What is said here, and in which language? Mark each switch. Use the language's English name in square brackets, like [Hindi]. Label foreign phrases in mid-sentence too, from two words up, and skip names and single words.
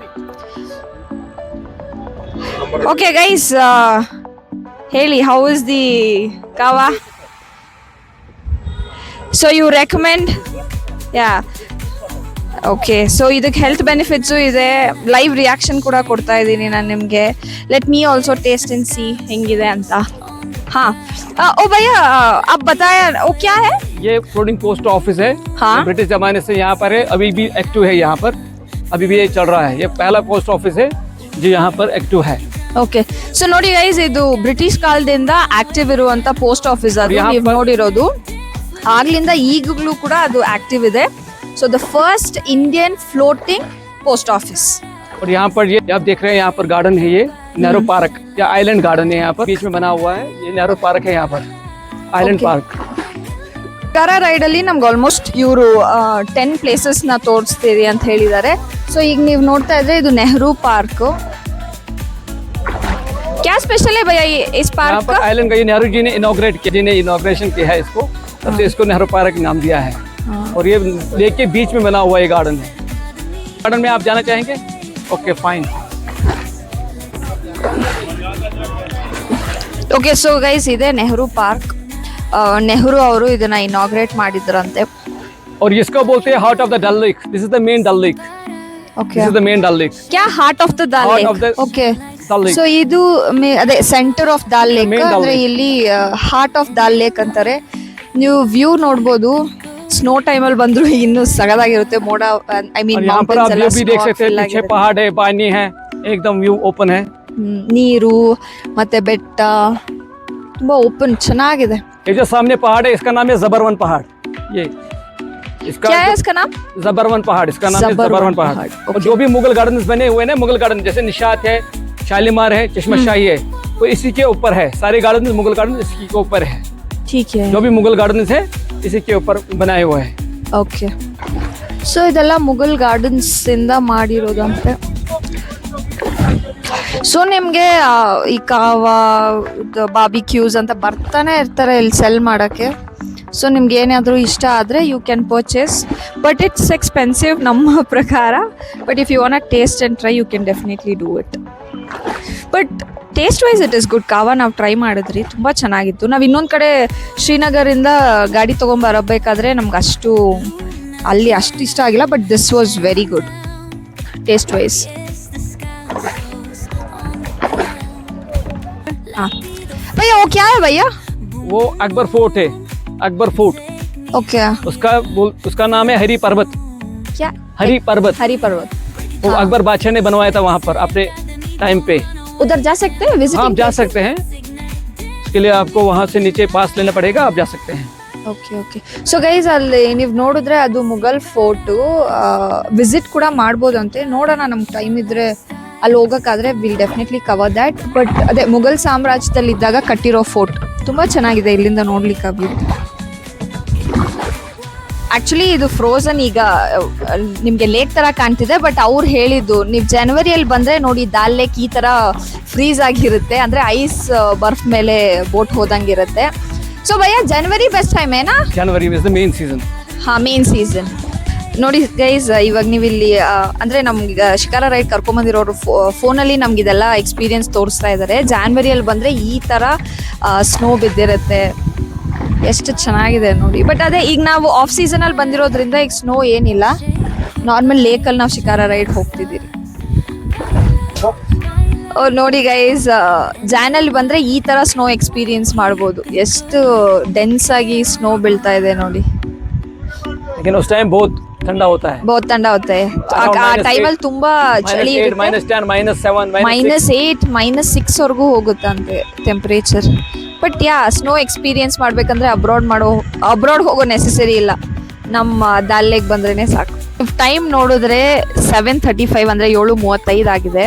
[English] okay guys, ಹೇಳಿ, how is the kahwa? So you recommend? Ya, okay. [Kannada] ಸೊ ಇದಕ್ಕೆ [English] health benefits [Kannada] ಇದೆ. [English] live reaction [Kannada] ಕೂಡ ಕೊಡ್ತಾ ಇದ್ದೀನಿ ನಾನು ನಿಮಗೆ. [English] let me also taste and see [Kannada] ಹೆಂಗಿದೆ ಅಂತ. [Hindi] हाँ ओ भैया आप बताया वो क्या है? ये [English] floating post office [Hindi] है. हाँ, ब्रिटिश जमाने से यहाँ पर है, अभी भी एक्टिव है. यहाँ पर अभी भी ये चल रहा है. ये पहला [English] post office [Hindi] है जो यहाँ पर एक्टिव है. [Kannada] ಓಕೆ. ಸೊ ನೋಡಿ ಗೈಸ್, ಇದು ಬ್ರಿಟಿಷ್ ಕಾಲದಿಂದ ಆಕ್ಟಿವ್ ಇರುವಂತ [English] post office. [Kannada] ಅದು ನೀವು ನೋಡಿರೋದು ಆಗ್ಲಿಂದ ಈಗಲೂ ಕೂಡ ಅದು ಆಕ್ಟಿವ್ ಇದೆ. [English] so the first Indian floating post office. [Hindi] और यहाँ पर ये आप देख रहे हैं, यहाँ पर गार्डन है, ये नेहरू पार्क या आइलैंड गार्डन है. यहाँ पर बीच में बना हुआ है, ये नेहरू पार्क है. यहाँ पर आइलैंड पार्क. [Kannada] ಶಿಕಾರಾ ರೈಡಲ್ಲಿ ನಮ್ಗೆ ಆಲ್ಮೋಸ್ಟ್ ಇವರು 10 ಪ್ಲೇಸಸ್ನ ತೋರಿಸ್ತೀರಿ ಅಂತ ಹೇಳಿದ್ದಾರೆ. ಸೊ ಈಗ ನೀವು ನೋಡ್ತಾ ಇದ್ರೆ ಇದು ನೆಹರು ಪಾರ್ಕ್. [Hindi] क्या स्पेशल है भैया ये इस पार्क का? आइलैंड का ये नेहरू जी ने इनॉग्रेशन किया है इसको, तब से इसको नेहरू पार्क नाम दिया है. और ये लेक के बीच में बना हुआ ये गार्डन है. गार्डन में आप जाना चाहेंगे? [English] okay fine. [Kannada] ಓಕೆ. ಸೊ ಗೈಸ್, ಇದೆ ನೆಹರು ಪಾರ್ಕ್. ನೆಹರು ಅವರು ಇದನ್ನ ಇನಾಗ್ರೇಟ್ ಮಾಡಿದ್ರಂತೆ. [Hindi] और इसको बोलते हैं [English] heart of the Dal Lake. this is the main Dal Lake. [Kannada] ಓಕೆ. [English] this is the main Dal Lake. क्या heart of the Dal Lake? [Kannada] ಓಕೆ. ಸೊ ಇದು ಅದೇ [English] center of Dal Lake [Kannada] ಅಂದ್ರೆ ಇಲ್ಲಿ [English] heart of Dal Lake [Kannada] ಅಂತಾರೆ. ನೀವು ವ್ಯೂ ನೋಡ್ಬೋದು. ಸ್ನೋ ಟೈಮಲ್ಲಿ ಬಂದ್ರು ಇನ್ನೂ ಸಗದಾಗಿರುತ್ತೆ ಮೋಡ. [English] I mean [Hindi] और यहाँ पर आप व्यू भी देख सकते हैं, पीछे पहाड़ है, पानी है, एकदम [English] view open [Hindi] है. [Kannada] ನೀರು ಮತ್ತೆ ಬೆಟ್ಟ ತುಂಬಾ ಓಪನ್ ಚೆನ್ನಾಗಿದೆ. [Hindi] ये जो सामने पहाड़ है इसका नाम है जबरवन पहाड़. ये इसका क्या है इसका नाम? जबरवन पहाड़, इसका नाम है जबरवन जबरवन पहाड़. पहाड़, और जो भी मुगल गार्डन्स बने हुए हैं, मुगल गार्डन जैसे निशात है, शालीमार है, चश्मशाही है, वो इसी के ऊपर है. सारे गार्डन मुगल गार्डन इसी के ऊपर है. ठीक है. जो भी मुगल गार्डन्स है इसी के ऊपर बनाए हुए हैं. [Kannada] ಓಕೆ. ಸೊ ಇದೆಲ್ಲ ಮುಘಲ್ ಗಾರ್ಡನ್ಸ್ ಇಂದ ಮಾಡಿರೋದಂತೆ. ಸೊ ನಿಮಗೆ ಈ ಕಾವಾ ಬಾರ್ಬಿಕ್ಯೂಸ್ ಅಂತ ಬರ್ತಾನೆ ಇರ್ತಾರೆ ಇಲ್ಲಿ ಸೆಲ್ ಮಾಡೋಕ್ಕೆ. ಸೊ ನಿಮ್ಗೆ ಏನಾದರೂ ಇಷ್ಟ ಆದರೆ [English] you can purchase, but it's expensive [Kannada] ನಮ್ಮ ಪ್ರಕಾರ. [English] But if you want taste and try you can definitely do it. But taste wise it is good. [Kannada] ಕಾವಾ ನಾವು ಟ್ರೈ ಮಾಡಿದ್ರಿ, ತುಂಬ ಚೆನ್ನಾಗಿತ್ತು. ನಾವು ಇನ್ನೊಂದು ಕಡೆ ಶ್ರೀನಗರಿಂದ ಗಾಡಿ ತೊಗೊಂಬರಬೇಕಾದ್ರೆ ನಮ್ಗೆ ಅಷ್ಟು ಅಲ್ಲಿ ಅಷ್ಟು ಇಷ್ಟ ಆಗಿಲ್ಲ, [English] but this was very good taste wise. [Hindi] हाँ भैया वो क्या है भैया? वो अकबर फोर्ट है, अकबर फोर्ट. ओके. उसका नाम है हरी पर्वत. क्या? हरी पर्वत. हरी पर्वत. वो अकबर बादशाह ने बनवाया था वहाँ पर अपने टाइम पे. उधर जा सकते हैं विजिट? हाँ, आप जा सकते हैं. उसके लिए आपको वहाँ से नीचे पास लेना पड़ेगा, आप जा सकते हैं. [English] okay okay. [Kannada] ಸೊ ಗೈಸ್ ಅಲ್ಲಿ ನೀವು ನೋಡಿದ್ರೆ ಅದು ಮುಘಲ್ ಫೋರ್ಟು ವಿಸಿಟ್ ಕೂಡ ಮಾಡ್ಬೋದಂತೆ. ನೋಡೋಣ ನಮ್ಗೆ ಟೈಮ್ ಇದ್ರೆ ಅಲ್ಲಿ ಹೋಗೋಕ್ಕಾದ್ರೆ [English] will definitely cover that. [Kannada] ಬಟ್ ಅದೇ ಮುಘಲ್ ಸಾಮ್ರಾಜ್ಯದಲ್ಲಿ ಇದ್ದಾಗ ಕಟ್ಟಿರೋ ಫೋರ್ಟ್ ತುಂಬ ಚೆನ್ನಾಗಿದೆ ಇಲ್ಲಿಂದ ನೋಡ್ಲಿಕ್ಕೆ ವ್ಯೂ. ಆ್ಯಕ್ಚುಲಿ ಇದು ಫ್ರೋಝನ್ ಈಗ ನಿಮಗೆ ಲೇಕ್ ಥರ ಕಾಣ್ತಿದೆ, ಬಟ್ ಅವ್ರು ಹೇಳಿದ್ದು ನೀವು ಜನವರಿಯಲ್ಲಿ ಬಂದರೆ ನೋಡಿ ದಾಲ್ ಲೇಕ್ ಈ ಥರ ಫ್ರೀಸ್ ಆಗಿರುತ್ತೆ, ಅಂದರೆ ಐಸ್ ಬರ್ಫ್ ಮೇಲೆ ಬೋಟ್ ಹೋದಂಗಿರುತ್ತೆ. ಸೊ ಭಯ್ಯ ಜನವರಿ [English] best time [Kannada] ಏನಾ? [English] January is the main season. [Kannada] ಹಾಂ, [English] main season. [Kannada] ನೋಡಿ ಗೈಸ್, ಇವಾಗ ನೀವು ಇಲ್ಲಿ ಅಂದರೆ ನಮ್ಗೆ ಶಿಕಾರ ರೈಡ್ ಕರ್ಕೊಂಬಂದಿರೋರು ಫೋನಲ್ಲಿ ನಮ್ಗೆ ಇದೆಲ್ಲ ಎಕ್ಸ್ಪೀರಿಯನ್ಸ್ ತೋರಿಸ್ತಾ ಇದ್ದಾರೆ. ಜಾನ್ವರಿಯಲ್ಲಿ ಬಂದರೆ ಈ ಥರ ಸ್ನೋ ಬಿದ್ದಿರುತ್ತೆ, ಎಷ್ಟು ಚೆನ್ನಾಗಿದೆ ನೋಡಿ. ಬಟ್ ಅದೇ ಈಗ ನಾವು ಆಫ್ ಸೀಸನಲ್ಲಿ ಬಂದಿರೋದ್ರಿಂದ ಈಗ ಸ್ನೋ ಏನಿಲ್ಲ, ನಾರ್ಮಲ್ ಲೇಕಲ್ಲಿ ನಾವು ಶಿಕಾರ ರೈಡ್ ಹೋಗ್ತಿದ್ದೀರಿ. ನೋಡಿ ಗೈಸ್, ಜಾನಲ್ಲಿ ಬಂದರೆ ಈ ಥರ [English] snow experience [Kannada] ಮಾಡ್ಬೋದು. ಎಷ್ಟು ಡೆನ್ಸ್ ಆಗಿ ಸ್ನೋ ಬೀಳ್ತಾ ಇದೆ ನೋಡಿ. [Hindi] लेकिन उस टाइम बहुत ठंडा होता है. बहुत ठंडा होता है. [Kannada] ಆ ಟೈಮಲ್ಲಿ ತುಂಬಾ ಚಳಿ ಇರುತ್ತೆ. -10, -7, -8, -6 ವರೆಗೂ ಹೋಗುತ್ತಂತೆ ಟೆಂಪರೇಚರ್. ಬಟ್ ಯಾ [English] snow experience [Kannada] ಮಾಡ್ಬೇಕಂದ್ರೆ ಅಬ್ರಾಡ್ ಹೋಗೋ ನೆಸೆಸರಿ ಇಲ್ಲ, ನಮ್ಮ ದಾಲ್ ಲೇಕ್ ಬಂದ್ರೇ ಸಾಕು. ಟೈಮ್ ನೋಡಿದ್ರೆ 7:35 ಅಂದರೆ 7:35 ಆಗಿದೆ.